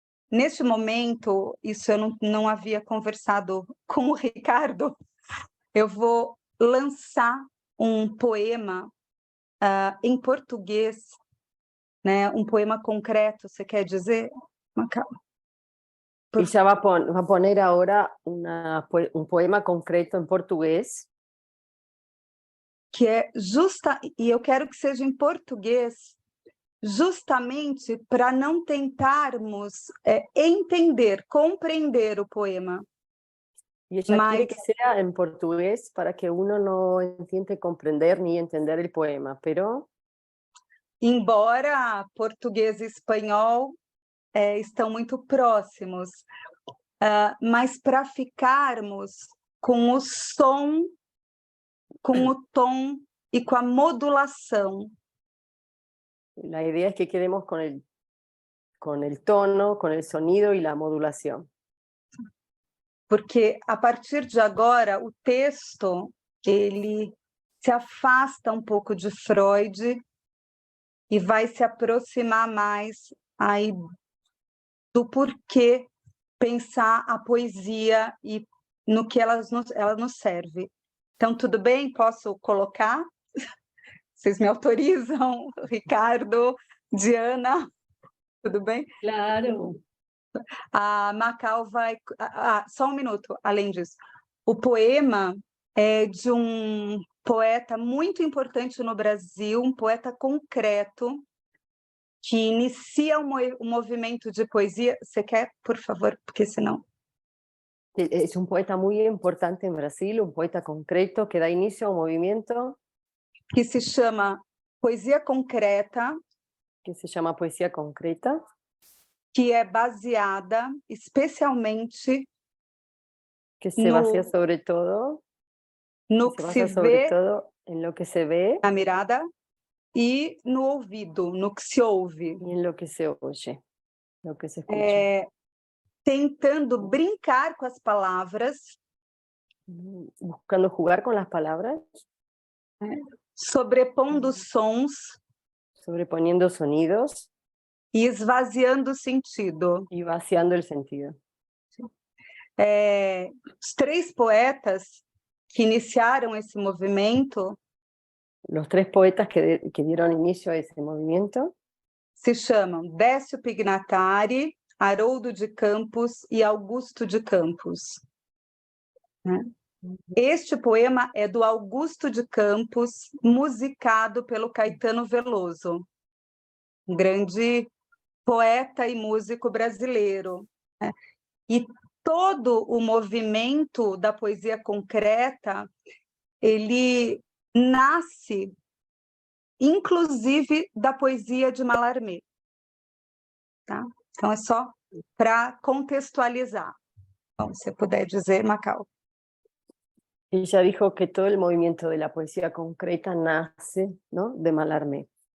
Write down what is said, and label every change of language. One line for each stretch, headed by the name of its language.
Portuguese: Neste momento, isso eu não havia conversado com o Ricardo, eu vou lançar um poema em português, né? Um poema concreto, você quer dizer, Macau?
Spanish: Y ya va a poner ahora un poema concreto en portugués.
Portuguese: Que é justa, e eu quero que seja em português, justamente para não tentarmos entender, compreender o poema.
Spanish: Y ella quiere
Portuguese: Mas
Spanish: que sea en portugués para que uno no intente comprender ni entender el poema, pero
Portuguese: embora português e espanhol estão muito próximos, mas para ficarmos com o som, com o tom e com a modulação.
Spanish: la idea es que quedemos con el tono, con el sonido y la modulación.
Portuguese: Porque a partir de agora o texto ele se afasta um pouco de Freud e vai se aproximar mais aí do porquê pensar a poesia e no que ela nos serve. Então, tudo bem? Posso colocar? Vocês me autorizam? Ricardo, Diana, tudo bem? Claro. A Macau vai... só um minuto, além disso. O poema é de um poeta muito importante no Brasil, um poeta concreto, que inicia um movimento de poesia. Você quer, por favor? Porque senão...
Spanish: Es un poeta muy importante en Brasil, un poeta concreto que da inicio a un movimiento
Portuguese: que se chama Poesia Concreta,
Spanish: que se llama Poesía Concreta,
Portuguese: que é baseada especialmente
Spanish: que se basa sobre todo,
Portuguese: no
Spanish: que que se basa sobre
Portuguese: vê
Spanish: todo en lo que se ve
Portuguese: na mirada e no ouvido, no que se ouve,
Spanish: y en lo que se oye, lo que se escucha.
Portuguese: tentando brincar com as palavras,
Spanish: Buscando jugar con las palabras,
Portuguese: sobrepondo sons
Spanish: sobreponiendo sonidos
Portuguese: e esvaziando o sentido.
Spanish: y vaciando el sentido.
Portuguese: Os três poetas que iniciaram esse movimento
Spanish: Los tres poetas que dieron inicio a ese movimiento
Portuguese: se chamam Décio Pignatari, Haroldo de Campos e Augusto de Campos. Este poema é do Augusto de Campos, musicado pelo Caetano Veloso, um grande poeta e músico brasileiro. E todo o movimento da poesia concreta, ele nasce, inclusive, da poesia de Mallarmé. Tá? Então, é só para contextualizar. Então, se puder dizer, Macau.
Spanish: Ella dijo que todo el movimiento de la poesía concreta nace, ¿no?, de Mallarmé.